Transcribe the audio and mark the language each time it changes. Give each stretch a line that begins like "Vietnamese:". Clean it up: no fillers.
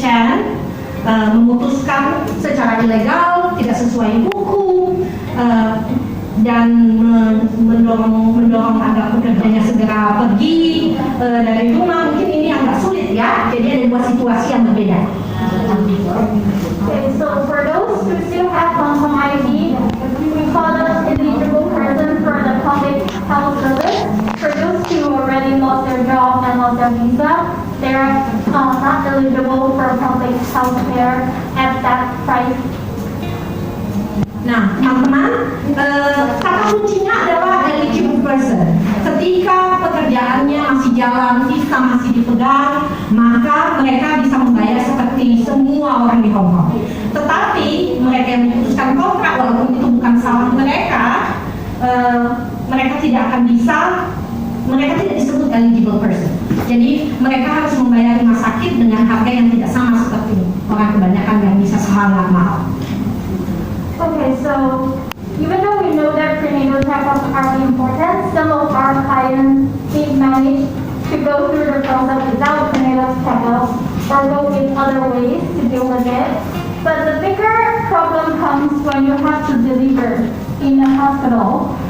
Indonesian: Chen, memutuskan secara ilegal, tidak sesuai hukum, dan mendorong agar pekerjanya segera pergi dari rumah, mungkin ini agak sulit ya. Jadi ada dua situasi yang berbeda.
English: Okay, so for those who still have Hong Kong ID, we call them eligible person for the public health service. For those who already lost their job and lost their visa, they're not eligible for public health care at that price.
Indonesian: Nah, teman-teman, kata kuncinya adalah eligible person. Ketika pekerjaannya masih jalan, visa masih dipegang, maka mereka bisa membayar seperti semua orang di Hong Kong. Tetapi mereka yang memutuskan kontrak, walaupun itu bukan salah mereka, mereka tidak akan bisa, mereka tidak disebut eligible person. Jadi mereka harus membayar rumah sakit dengan harga yang tidak sama seperti orang kebanyakan yang bisa sangat mahal.
English: Okay, so even though we know that prenatal checkups are important, some of our clients did manage to go through the process without prenatal checkups or go with other ways to deal with it. But the bigger problem comes when you have to deliver in a hospital.